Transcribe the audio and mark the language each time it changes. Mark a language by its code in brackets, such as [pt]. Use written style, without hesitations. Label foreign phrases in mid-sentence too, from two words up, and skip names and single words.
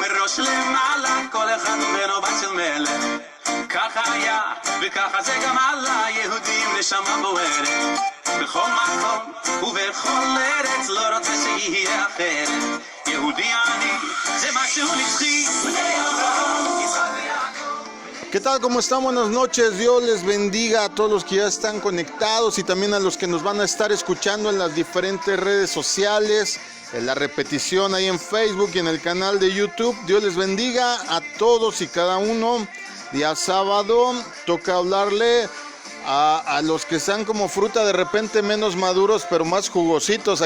[he] למעלה, כל אחד בנו בת של מלך. ככה היה, וככה זה גם עלה, יהודים נשמה בוערת. בכל מקום ובכל ארץ, לא רוצה שיהיה אחרת. יהודי אני, זה משהו נצחי. [es] ¿Qué tal? ¿Cómo están? Buenas noches. Dios les bendiga a todos los que ya están conectados y también a los que nos van a estar escuchando en las diferentes redes sociales, en la repetición ahí en Facebook y en el canal de YouTube. Dios les bendiga a todos y cada uno. Día sábado toca hablarle a los que están como fruta de repente menos maduros pero más jugositos.